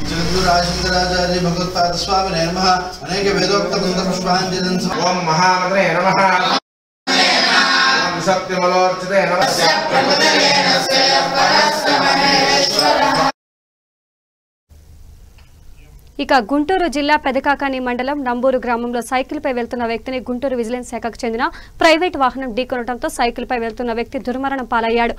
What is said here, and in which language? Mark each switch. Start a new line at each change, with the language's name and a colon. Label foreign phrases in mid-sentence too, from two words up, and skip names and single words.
Sanskrit: राजेन्द्राचार्य भगवत्पाद स्वामी नमः अनेक वेदोक्त मंत्र पुष्पांजलि ओम महामंत्रे नमः ओम सत्यमलोर्चिते नमः
Telugu: ఇక గుంటూరు జిల్లా పెదకాకాని మండలం నంబూరు గ్రామంలో సైకిల్పై వెళ్తున్న వ్యక్తిని గుంటూరు విజిలెన్స్ శాఖకు చెందిన ప్రైవేట్ వాహనం ఢీకొనడంతో సైకిల్పై వెళ్తున్న వ్యక్తి దుర్మరణం పాలయ్యాడు.